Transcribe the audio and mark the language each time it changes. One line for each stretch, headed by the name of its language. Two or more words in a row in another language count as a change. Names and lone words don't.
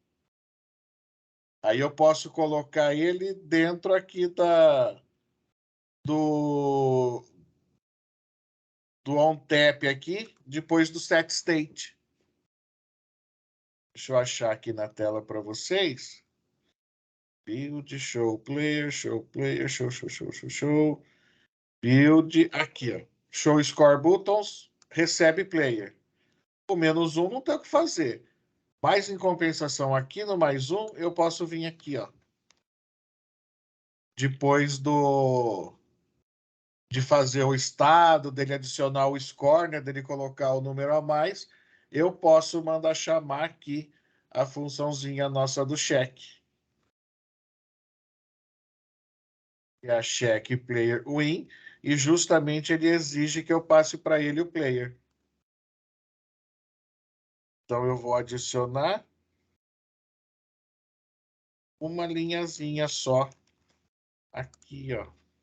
Portuguese: Aí eu posso colocar ele dentro aqui do
English: on tap
Portuguese: aqui, depois do
English: set state.
Portuguese: Deixa eu achar aqui na tela para vocês.
English: Build, show player, show, show. Build,
Portuguese: aqui, ó.
English: Show score buttons,
Portuguese: recebe player. O -1 não tem o que fazer. Mas em compensação, aqui no +1, eu posso vir aqui, ó. Depois de fazer o estado, dele adicionar o score, né, dele colocar o número a mais, eu posso mandar chamar aqui a funçãozinha nossa do check. É a
English: check player win,
Portuguese: e justamente ele exige que eu passe para ele o player. Então eu vou adicionar uma linhazinha só aqui, ó.